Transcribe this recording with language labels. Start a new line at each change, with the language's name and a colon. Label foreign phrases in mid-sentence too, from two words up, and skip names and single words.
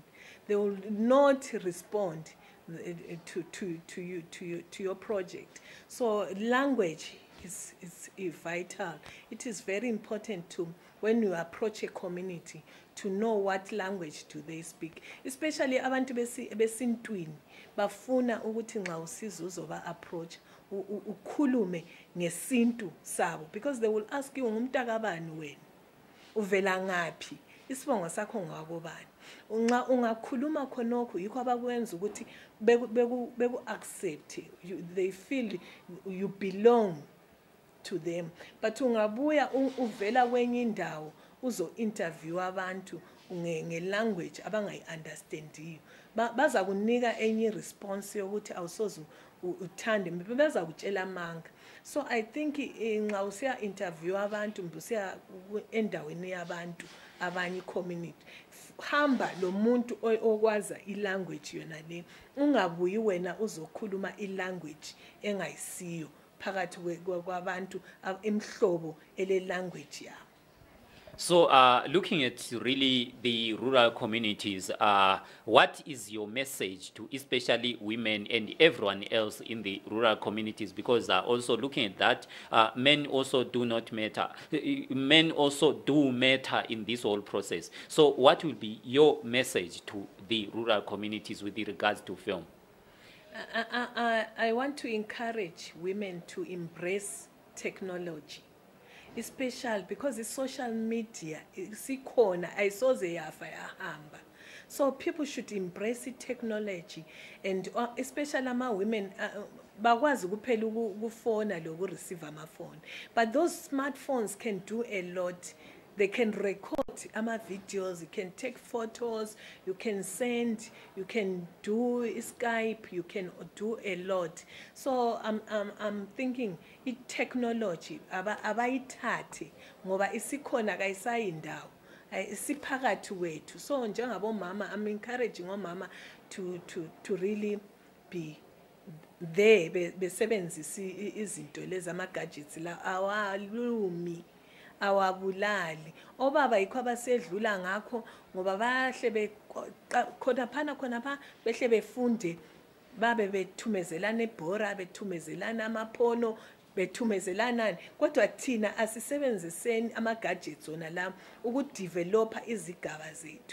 English: They will not respond to your project. So language is vital. It is very important to, when you approach a community, to know what language do they speak.
North Ndebele: Especially abantu besintwini bafuna ukuthi nxa usiza uzoba approach ukhulume ngesintu sabo, because they will ask you ngumntakabani wena, uvela ngaphi, isibongo sakho ngakobani. Ungakhuluma khonokho yikho abakwenza ukuthi beku accept,
English: they feel you belong to them.
North Ndebele: But ungabuya uvela kwenye indawo uzo interview abantu nge-language abangayi-understandiyo baza kunika enye response yokuthi awusoze uthande beza kutshela amanga.
English: So I think
North Ndebele: nxa usiya interview abantu usiya endaweni yabantu abanye community hamba lo muntu okwaza i-language yona le ungabuyi wena uzokhuluma i-language engayisiyo phakathi kwabantu emhlobo ele language yabo.
English: So looking at really the rural communities, what is your message to especially women and everyone else in the rural communities? Because also looking at that, men also do not matter. Men also do matter in this whole process. So what will be your message to the rural communities with regards to film? I want to encourage women to embrace technology. Especially because the social media
North Ndebele: sikhona ayisoze yafa yahamba.
English: So people should embrace the technology, and especially
North Ndebele: ama women bakwazi kuphela ukufona lo receive amafoni,
English: but those smartphones can do a lot. They can record videos, you can take photos, you can send, you can do Skype, you can do a lot. So I'm thinking technology
North Ndebele: abayithathe ngoba isikhona kayisayindawo isiphakathi wethu. So njengabo mama,
English: I'm encouraging
North Ndebele: omama
English: to really be there
North Ndebele: besebenzisa izinto lezi ama gadgets la awalumi awabulali. Obaba yikho abasedlula ngakho ngoba bahle khonapha behle befunde babe bethumezelana ebhora bethumezelana amaphono bethumezelana, kodwa thina asisebenziseni ama gadgets ona la ukudevelopa izigaba zethu.